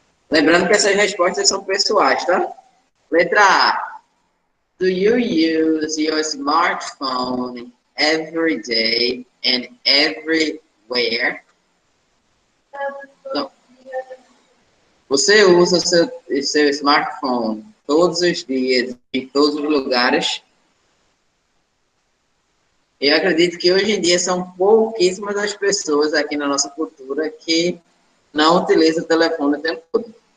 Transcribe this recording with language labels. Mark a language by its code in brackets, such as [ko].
[pt] Lembrando que essas respostas são pessoais, tá? Letra A. [en] Do you use your smartphone every day and everywhere? [pt] Não. Você usa seu smartphone todos os dias, em todos os lugares? Eu acredito que hoje em dia são pouquíssimas as pessoas aqui na nossa cultura que não utilizam o telefone o tempo todo.